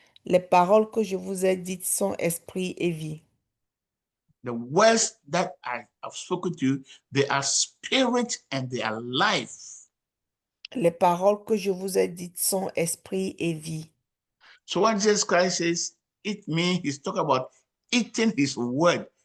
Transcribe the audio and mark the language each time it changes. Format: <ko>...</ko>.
<fr>Les paroles que je vous ai dites sont esprit et vie.</fr> <en>The words that I have spoken to you, they are spirit and they are life.</en> <fr>Les paroles que je vous ai dites sont esprit et vie.</fr> <en>So when Jesus Christ says, eat me, he's talking about eating his word.</en>